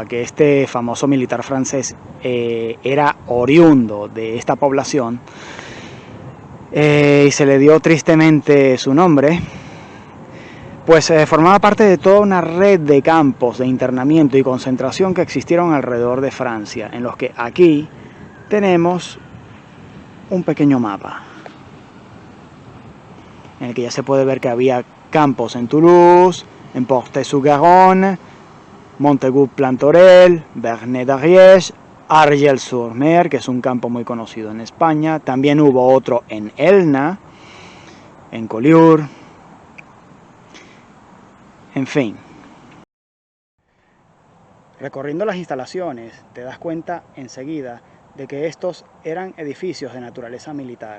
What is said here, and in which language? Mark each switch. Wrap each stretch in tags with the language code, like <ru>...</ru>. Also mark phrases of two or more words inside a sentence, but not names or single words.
<es>que este famoso militar francés era oriundo de esta población, y se le dio tristemente su nombre, pues formaba parte de toda una red de campos de internamiento y concentración que existieron alrededor de Francia, en los que aquí tenemos un pequeño mapa, en el que ya se puede ver que había campos en Toulouse, en Portet-sur-Garonne, Montaigu-Plantorel, Vernet-d'Ariège, Argel-sur-Mer, que es un campo muy conocido en España. También hubo otro en Elna, en Collioure. En fin. Recorriendo las instalaciones, te das cuenta enseguida de que estos eran edificios de naturaleza militar.</es>